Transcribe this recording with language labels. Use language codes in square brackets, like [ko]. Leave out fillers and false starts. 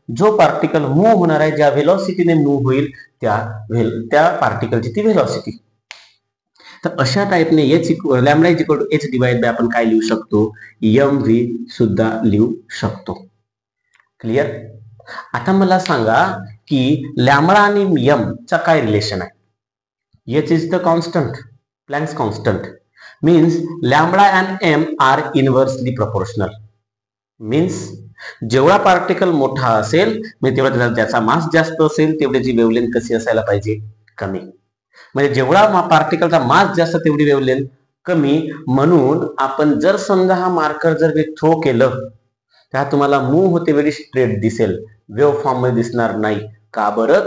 [mr] जो particle move होणार आहे, ज्या व्हेलॉसिटीने मूव्ह होईल त्या पार्टिकलची ती व्हेलॉसिटी. [en] तर अशा टाइपने lambda is equal to h divide by [mr] आपण काय लिहू शकतो? mv सुद्धा लिहू शकतो. क्लिअर? आता मला सांगा की लॅम्बडा आणि m चा काय रिलेशन आहे? [en] h is the constant, Planck's constant, means lambda and m are inversely proportional. [mr] means जेवढा पार्टिकल मोठा असेल म्हणजे तेवढा त्याचा मास जास्त असेल तेवढी वेव्हलेंथ कशी असायला पाहिजे? कमी. म्हणजे जेवढा पार्टिकलचा मास जास्त तेवढी वेव्हलेंथ कमी. म्हणून आपण जर समजा हा मार्कर जर थ्रो केलं त्या तुम्हाला मूव्ह होते वेळी स्ट्रेट दिसेल, वेव्ह फॉर्म मध्ये दिसणार नाही. का बरं?